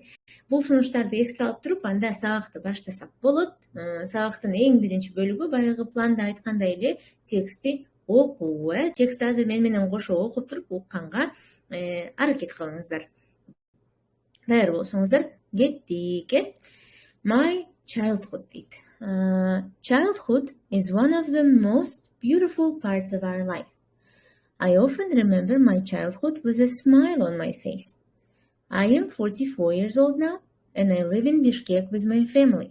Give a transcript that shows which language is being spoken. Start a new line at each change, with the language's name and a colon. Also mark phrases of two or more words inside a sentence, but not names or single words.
Kyrgyz: Бул сунуштарды эске алып туруп, анда сабакты баштасак болот. Сабактын эң биринчи бөлүгү баягы планда айткандай эле текстти окуу. Текстти азыр менен кошо окуп туруп укканга аракет кылыңыздар. Даяр болсоңуздар, кеттик.
English: My childhood дейт. Childhood is one of the most beautiful parts of our life. I often remember my childhood with a smile on my face. I am 44 years old now, and I live in Bishkek with my family.